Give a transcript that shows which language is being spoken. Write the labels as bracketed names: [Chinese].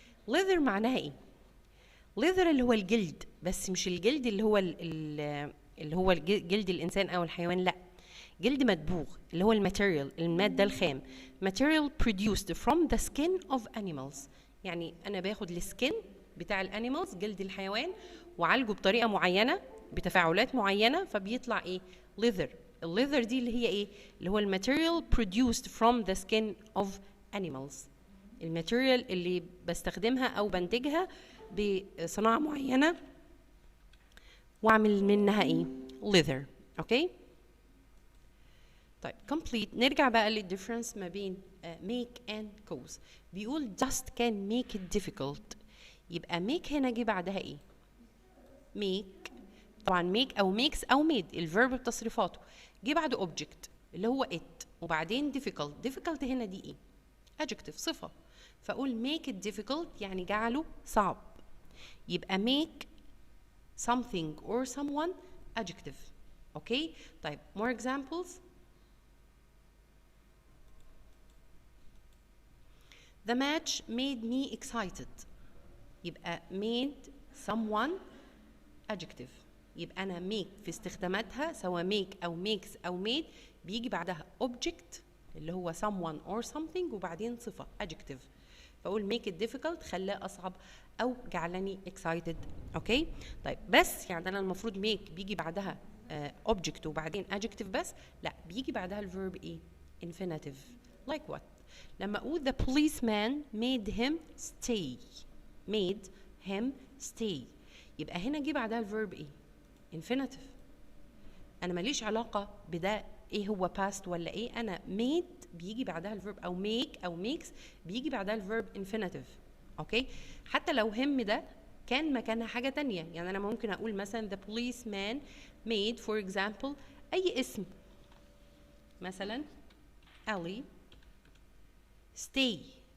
[Arabic] leather معناها إيه؟ leather اللي هو الجلد، بس مش الجلد اللي هو اللي هو جلد الإنسان أو الحيوان، لأ، جلد مدبوغ اللي هو الماتيريال، المادة الخام. [English] material produced from the skin of animals. [Arabic] يعني أنا باخد السكين بتاع الانيمالز، جلد الحيوان، وعالجه بطريقة معينة بتفاعلات معينة، فبيطلع إيه؟ leather. الليذر دي اللي هي إيه؟ اللي هو الماتيريال [English] produced from the skin of animals. [Arabic] الماتيريال اللي بستخدمها أو بنتجها بصناعة معينة واعمل منها ايه؟ leather. اوكي؟ طيب complete. نرجع بقى للديفرنس ما بين make and cause. بيقول [English] just can make it difficult. [Arabic] يبقى make هنا جه بعدها ايه؟ make. طبعا make او makes او made الفيرب بتصريفاته، جه بعد object اللي هو it، وبعدين difficult. difficult هنا دي ايه؟ adjective، صفة. فاقول make it difficult يعني جعله صعب. [English] يبقى make something or someone adjective. okay. طيب more examples. the match made me excited. يبقى made someone adjective. [Arabic] يبقى أنا make في استخداماتها سواء make أو makes أو made بيجي بعدها object اللي هو [English] someone or something [Arabic] وبعدين صفة adjective. فأقول make it difficult خلاه أصعب أو جعلني excited. أوكي؟ طيب بس يعني أنا المفروض make بيجي بعدها object وبعدين adjective بس؟ لا، بيجي بعدها الverb إيه؟ infinitive. [English] like what؟ [Arabic] لما أقول [English] the policeman made him stay. made him stay. [Arabic] يبقى هنا جه بعدها الverb إيه؟ infinitive. أنا ماليش علاقة بده إيه هو past ولا إيه، أنا made بيجي بعدها الفيرب، او make او makes بيجي بعدها الفيرب infinitive. اوكي؟ حتى لو هم ده كان مكانها حاجة تانية، يعني أنا ممكن أقول مثلا [English] the policeman made [Arabic] for example أي اسم، مثلا Ali stay.